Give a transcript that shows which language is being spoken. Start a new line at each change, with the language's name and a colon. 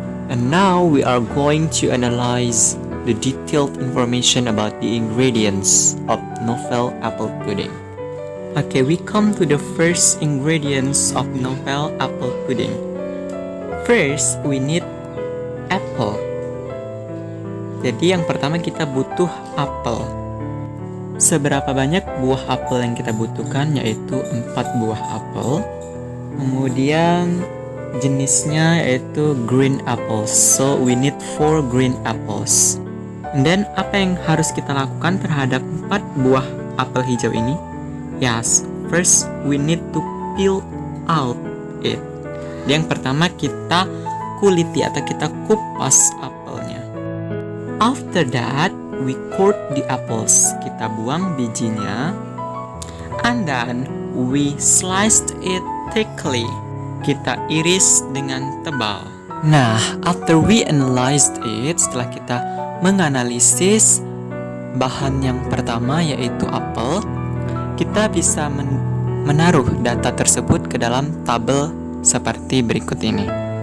English: And now we are going to analyze the detailed information about the ingredients of novel apple pudding. Okay, we come to the first ingredients of novel apple pudding. First, we need apple.
Indonesian: Jadi yang pertama kita butuh apel. Seberapa banyak buah apel yang kita butuhkan, yaitu 4 buah apel. Kemudian jenisnya yaitu green apples.
English: So we need 4 green apples. And then
Indonesian: apa yang harus kita lakukan terhadap 4 buah apel hijau ini?
English: Yes, first we need to peel out it.
Indonesian: Yang pertama kita kuliti atau kita kupas apelnya.
English: After that, we cored the apples.
Indonesian: Kita buang bijinya.
English: And then we sliced it thickly.
Indonesian: Kita iris dengan tebal. Nah,
English: after we analyzed it,
Indonesian: setelah kita menganalisis bahan yang pertama yaitu apel, kita bisa menaruh data tersebut ke dalam tabel seperti berikut ini.